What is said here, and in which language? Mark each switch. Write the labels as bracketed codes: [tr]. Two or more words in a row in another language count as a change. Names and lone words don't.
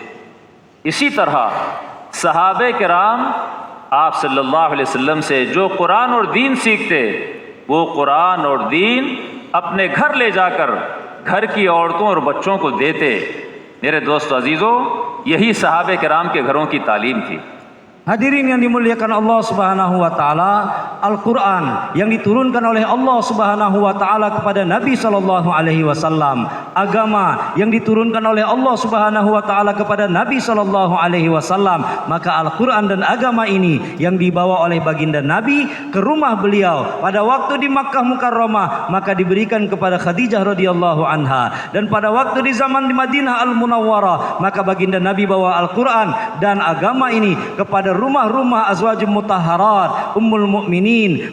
[hi] इसी तरह सहाबे किराम आप [ar] صلى الله عليه وسلم [hi] से जो कुरान और दीन सीखते, वो कुरान और दीन अपने घर ले जाकर घर की औरतों और बच्चों को देते। मेरे दोस्तों अजीज़ों, यही सहाबे किराम के घरों की तालीम थी। [id] Hadirin yang dimuliakan [ar] الله سبحانه وتعالى, [id] Al-Qur'an yang diturunkan oleh [ar] الله سبحانه وتعالى [id] kepada Nabi [ar] صلى الله عليه [id] wasallam, agama yang diturunkan oleh [ar] الله سبحانه وتعالى [id] kepada Nabi [ar] صلى الله عليه وسلم, [id] maka Al-Qur'an dan agama ini yang dibawa oleh baginda Nabi ke rumah beliau pada waktu di Makkah Mukarramah, maka diberikan kepada Khadijah [ar] رضي الله عنها, [id] dan pada waktu di zaman di Madinah Al-Munawwarah, maka baginda Nabi bawa Al-Qur'an dan agama ini kepada rumah-rumah [ar] أزواج مطهرات أم المؤمنين.